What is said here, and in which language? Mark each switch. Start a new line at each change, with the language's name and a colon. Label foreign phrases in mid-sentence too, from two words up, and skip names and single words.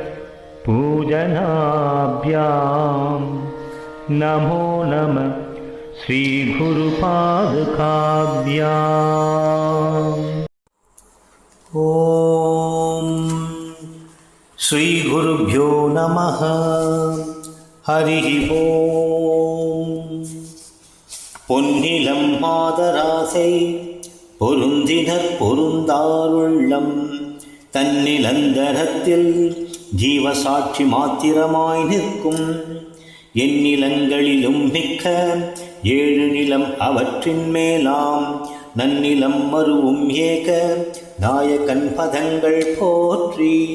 Sanskrit: पूजनाभ्यां नमो नमः श्री गुरुपादुकाभ्याम्। ओम श्री गुरुभ्यो नमः। हरि ओम।
Tamil: பொன்னிலம் மாதராசை பொருந்தினர் பொருந்தாருள்ளம் தன்னிலந்தரத்தில் ஜீவசாட்சி மாத்திரமாய் நிற்கும் எந்நிலங்களிலும் மிக்க 7 நிலம் அவற்றின் மேலாம் நன்னிலம் மருவும் ஏக நாயகன் பதங்கள் போற்றி.